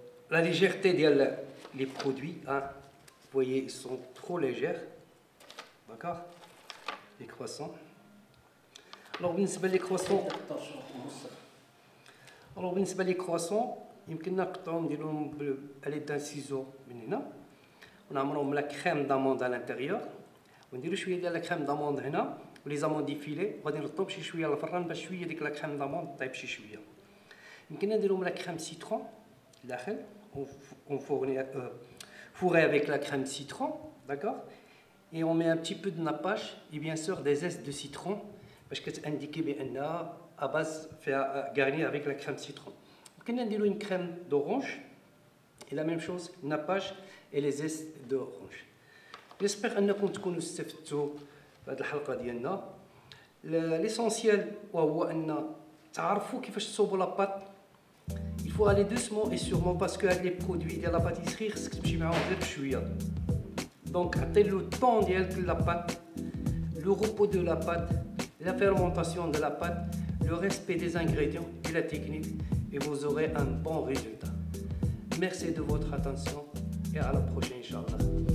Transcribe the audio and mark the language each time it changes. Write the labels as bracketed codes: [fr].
[fr] La légèreté des produits, hein, vous voyez, ils sont trop légers, d'accord, les croissants. [ar] Alors, بالنسبة [fr] les croissants, [ar] يمكننا نقطعهم نديروهم باليد دان سيزو من هنا ونعملوهم لا كريم داموند على الانتيريور ونديرو شويه ديال لا كريم داموند هنا ولي زاموند ديفيلي وغادي نرطب شي شويه الفران باش شويه ديك لا كريم داموند طيب شي شويه. يمكننا نديروهم لا كريم سيترون داخل [fr] on fourré avec la crème citron, d'accord, et on met un petit peu de nappage et bien sûr des zestes de citron parce que c'est indiqué bien à base fait garnir avec la crème citron. On a une crème d'orange et la même chose, nappage et les zestes d'orange. J'espère que vous avez [ar] استفدتوا في هذه الحلقه ديالنا. [fr] L'essentiel [ar] هو ان تعرفوا كيفاش تصوبوا لاباط. [fr] Il faut aller doucement et sûrement parce que les produits de la pâtisserie [ar] خصك تمشي معاهم غير بشويه. [fr] Donc [ar] عطي [fr] le temps [ar] ديالك [fr] la pâte, le repos de la pâte, la fermentation de la pâte, le respect des ingrédients et la technique, et vous aurez un bon résultat. Merci de votre attention et à la prochaine, Inch'Allah.